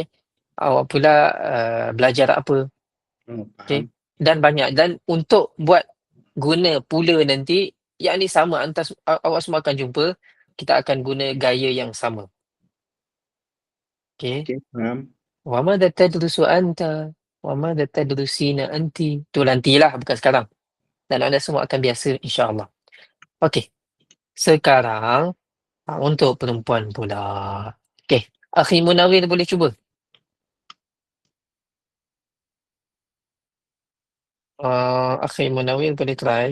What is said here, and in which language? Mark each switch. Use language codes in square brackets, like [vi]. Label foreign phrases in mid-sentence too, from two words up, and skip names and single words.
[ms] Awak pula belajar apa? Okey. Dan banyak. Dan untuk buat guna pula nanti, yang ni sama, awak semua akan jumpa, kita akan guna gaya yang sama. Okey. Faham. [ar] وماذا تدرسُ أنتَ? وماذا تدرسين أنتِ? [ms] Tu nantilah, bukan sekarang. Dan anda semua akan biasa, insya-Allah. Okey. Sekarang untuk perempuan pula. Okey. Akhi Munawir boleh cuba? Akhi Munawir boleh try?